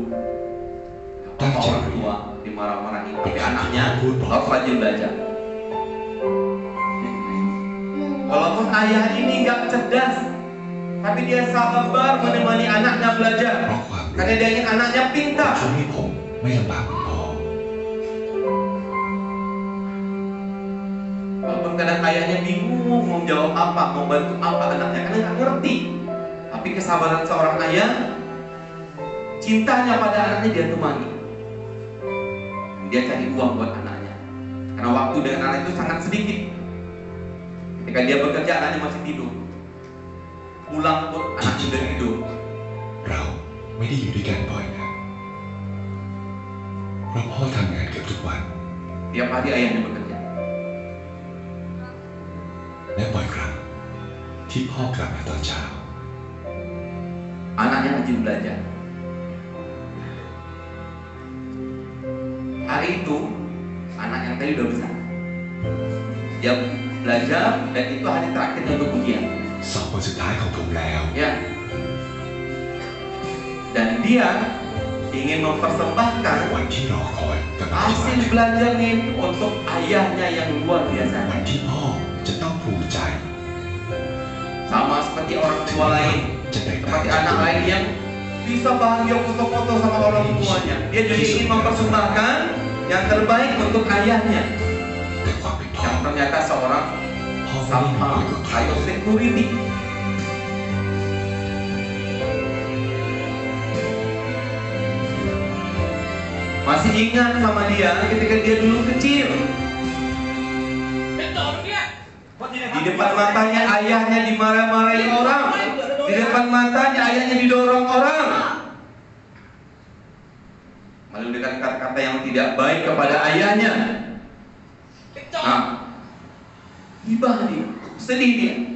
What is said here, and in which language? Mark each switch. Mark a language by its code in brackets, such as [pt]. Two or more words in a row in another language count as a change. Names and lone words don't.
[id] Apa orang tua dimarah-marahin, tapi anaknya harus rajin belajar. Walaupun ayah ini nggak cerdas, tapi dia sabar menemani anaknya belajar, karena dia ingin anaknya pintar. [th] ช่วยให้ผมไม่ลำบากคุณพ่อ [id] Walaupun kadang ayahnya bingung mau jawab apa, mau bantu apa anaknya, karena nggak ngerti. Tapi kesabaran seorang ayah, cintanya pada anaknya dia temani. Dia cari uang buat anaknya, karena waktu dengan anak itu sangat sedikit. Ketika dia bekerja, anaknya masih tidur. Pulang pun anak sudah tidur. [th] เราไม่ได้อยู่ด้วยกันบ่อยนะเพราะพ่อทำงานเกือบทุกวัน [id] Tiap hari ayahnya bekerja. [th] และบ่อยครั้งที่พ่อกลับมาตอนเช้า [id] Anaknya rajin belajar. Hari itu anak yang tadi udah besar. Dia belajar dan itu hari terakhirnya untuk ujian. [th] สอบวันสุดท้ายของผมแล้ว [id] Ya. Dan dia ingin mempersembahkan [th] วันที่รอคอยกำลังจะมา [id] hasil [th] ถึง [id] belajarnya itu untuk ayahnya yang luar biasa. [th] วันที่พ่อจะต้องภูมิใจ [id] Sama seperti orang tua lain, [th] จะแตกต่าง [id] seperti anak lain yang bisa bahagia foto-foto sama orang tuanya. Dia juga ingin mempersembahkan yang terbaik untuk ayahnya. [th] แต่ความเป็นพ่อ [id] Yang ternyata seorang [th] พ่อไม่ได้มี [id] sama [th] คุยกับใคร [id] atau security. Masih ingat sama dia ketika dia dulu kecil. [th] เป็นโจรเนี่ย [id] Di depan matanya ayahnya dimarah-marahin orang. Di depan matanya ayahnya didorong orang. Lalu dengan kata-kata yang tidak baik kepada ayahnya. [th] เป็นโจร [id] Nah, gibah dia, sedih dia.